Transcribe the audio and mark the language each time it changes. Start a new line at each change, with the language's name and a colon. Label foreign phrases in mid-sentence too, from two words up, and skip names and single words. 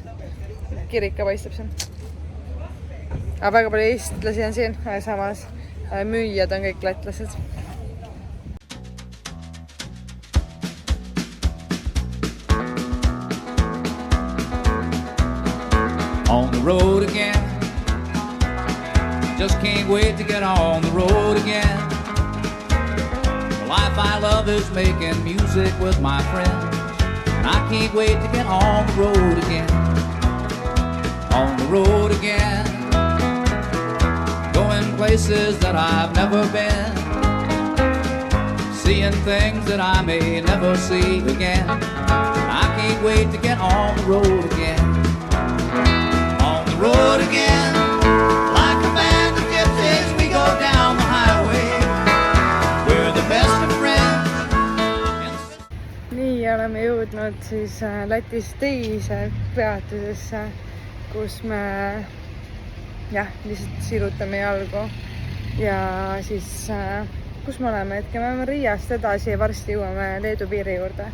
Estonian: Kirika paistab siin. Aga väga palju eestlasi on siin, samas müüjad on kõik lätlased.
English: On the road again. Just can't wait to get on the road again. The life I love is making music with my friends, and I can't wait to get on the road again. On the road again. Going places that I've never been, seeing things that I may never see again. I can't wait to get on the road again. On the road again, like a band of gypsies, we go down the highway. We're the best of friends.
Estonian: Nii oleme jõudnud siis Lätis teise peatusesse, kus me lihtsalt sirutame jalgu ja siis kus me oleme hetke, me oleme Riiast edasi ja varsti jõuame Leedu piiri juurde.